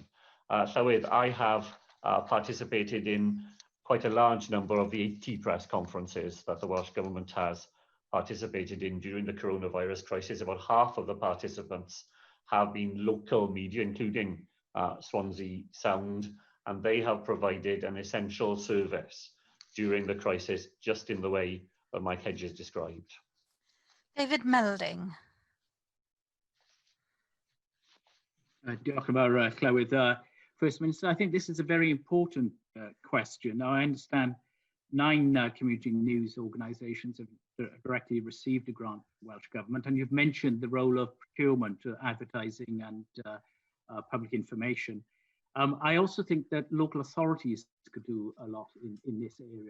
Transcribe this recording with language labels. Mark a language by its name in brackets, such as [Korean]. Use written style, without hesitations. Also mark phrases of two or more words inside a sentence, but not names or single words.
[English] Llywydd, I have participated in quite a large number of the 80 press conferences that the Welsh Government has participated in during the coronavirus crisis. About half of the participants have been local media, including Swansea Sound, and they have provided an essential service during the crisis, just in the way that Mike Hedges described. David Melding. [Welsh] Diolch yn fawr, Llywydd. [English] First Minister, I think this is a very important question. Now, I understand 9 community news organisations have directly received a grant from the Welsh Government, and you've mentioned the role of procurement, advertising and public information. I also think that local authorities could do a lot in this area.